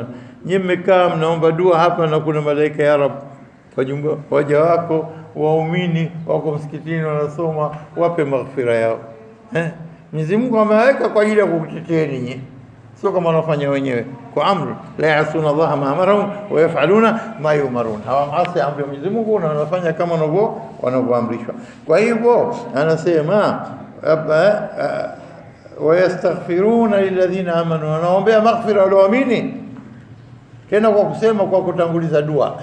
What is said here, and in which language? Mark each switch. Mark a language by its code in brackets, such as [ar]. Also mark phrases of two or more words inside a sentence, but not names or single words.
[sw] Nyinyi mmekaa mnaomba dua hapa na kuna malaika ya Rabb waja wako waumini wako msikitini wanasoma, wape maghfira yao. Mwenyezi Mungu ameweka kwa ajili ya kukutetea ninyi, sio kama wanafanya wenyewe kwa amri. [ar] لا يعصون الله ما أمرهم ويفعلون ما يؤمرون, [sw] hawamasi amri ya Mwenyezi Mungu na wanafanya kama wanavyoamrishwa. Kwa hivyo anasema [ar] ويستغفرون للذين آمنوا, [sw] wanaombea maghfira walioamini, tena kwa kusema, kwa kutanguliza dua.